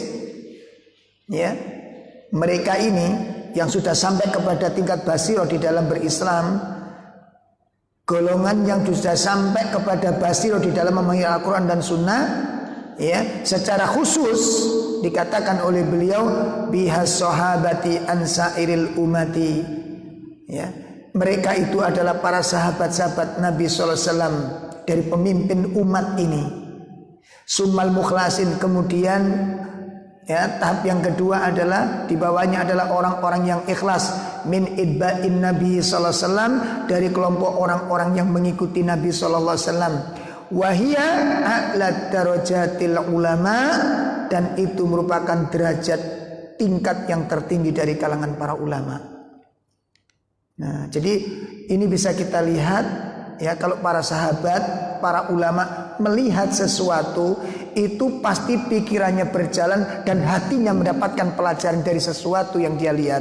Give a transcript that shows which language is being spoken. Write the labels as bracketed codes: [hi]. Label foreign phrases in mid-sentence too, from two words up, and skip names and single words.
[id] ya, mereka ini yang sudah sampai kepada tingkat basirah di dalam berislam, golongan yang sudah sampai kepada basirah di dalam memahami Al-Quran dan Sunnah, ya, secara khusus dikatakan oleh beliau [ar] bihas sahabati ansairil umati, [id] ya, mereka itu adalah para sahabat-sahabat Nabi SAW dari pemimpin umat ini. [ar] Summal mukhlasin, [id] kemudian ya, tahap yang kedua adalah di bawahnya adalah orang-orang yang ikhlas, [ar] min idba'in Nabi sallallahu alaihi wasallam, [id] dari kelompok orang-orang yang mengikuti Nabi [ar] sallallahu alaihi wasallam. Wahia a'la darajatil ulama, [id] dan itu merupakan derajat tingkat yang tertinggi dari kalangan para ulama. Nah, jadi ini bisa kita lihat ya, kalau para sahabat, para ulama melihat sesuatu itu pasti pikirannya berjalan dan hatinya mendapatkan pelajaran dari sesuatu yang dia lihat.